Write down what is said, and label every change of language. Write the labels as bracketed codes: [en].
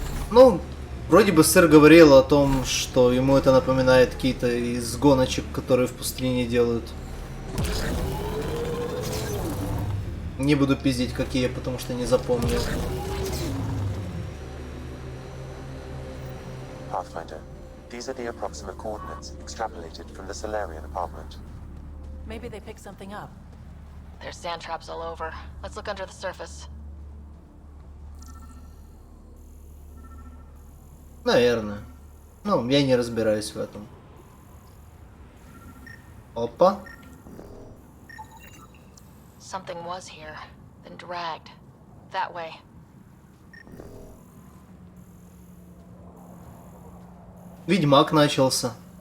[ru] Ну, вроде бы сэр говорил о том, что ему это напоминает какие-то из гоночек, которые в пустыне делают. Не буду пиздить какие, потому что не запомнил. [en] Pathfinder, these are the approximate coordinates extrapolated from the Solarian apartment. Maybe they picked something up. There's sand traps all over. Let's look under the surface. [ru] Наверное. Ну, я не разбираюсь в этом. Опа. [en] Something was here, then dragged. That way. [ru] Ведьмак начался.